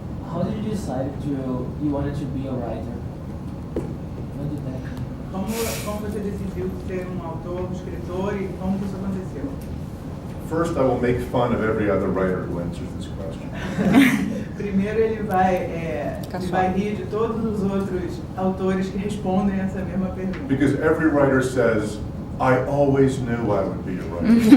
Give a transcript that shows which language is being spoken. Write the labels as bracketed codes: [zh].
[en] How did you decide you wanted to be a writer? When did that happen? [pt] Como você decidiu ser um autor, um escritor e como que isso aconteceu? [en] First, I will make fun of every other writer who answers this question. [pt] Primeiro ele vai rir de todos os outros autores que respondem essa mesma pergunta. [en] Because every writer says, I always knew I would be a writer.